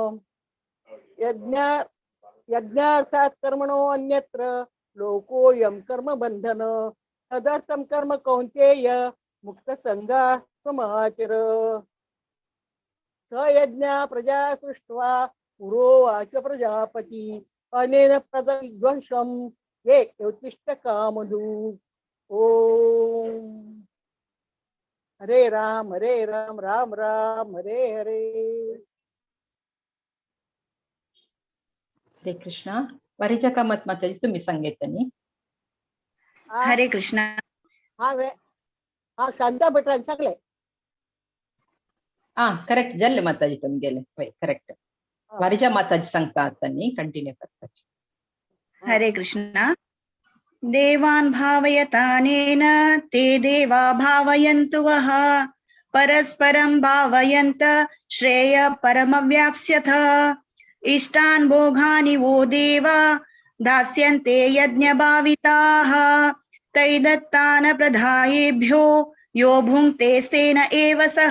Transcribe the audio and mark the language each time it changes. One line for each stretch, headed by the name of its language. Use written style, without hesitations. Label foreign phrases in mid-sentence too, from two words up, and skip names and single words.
Sanskrit: यज्ञार्थात् कर्मणो अन्यत्र लोकोऽयं कर्म बंधन तदर्थं कर्म कौन्तेय मुक्त संगा समाचर. स यज्ञ प्रजा सृष्ट्वा पुरोवाच प्रजापति अनेन प्रदध्वंसं ये उत्तिष्ठ कामधु. ओम हरे राम राम राम हरे हरे. हरे कृष्ण.
Marathi: वरिजा कामत माताजी तुम्ही सांगितलं. हरे कृष्ण.
Konkani: हा शांता भटांनी सांगले. करेक्ट जल्ले माताजी तुम्ही गेले. होय करेक्ट.
Marathi: वरिजा माताजी सांगता आता कंटिन्यू करतात. हरे कृष्ण.
Sanskrit: देवान् भावयतानेन ते देवा भावयन्तु वः परस्परं भावयन्त श्रेय परमव्याप्स्यथ. इष्टान् भोगानि वो देवा दास्यन्ते यज्ञभाविताः तैदत्तान् प्रधायेभ्यो यो भुङ्क्ते स्तेन एव सः.